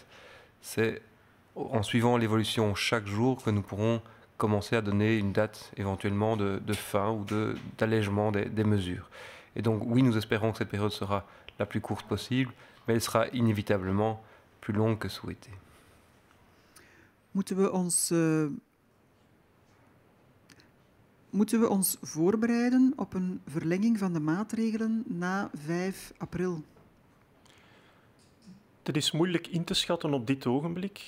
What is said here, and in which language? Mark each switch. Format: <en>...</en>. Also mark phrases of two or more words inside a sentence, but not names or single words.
<fr>C'est en suivant l'évolution chaque jour que nous pourrons commencer à donner une date éventuellement de fin ou d'allègement des mesures. Et donc oui, nous espérons que cette période sera la plus courte possible, mais elle sera inévitablement plus longue que souhaité.</fr> <nl>Moeten we ons voorbereiden op een verlenging van de maatregelen na 5 april? Het is moeilijk in te schatten op dit ogenblik.</nl>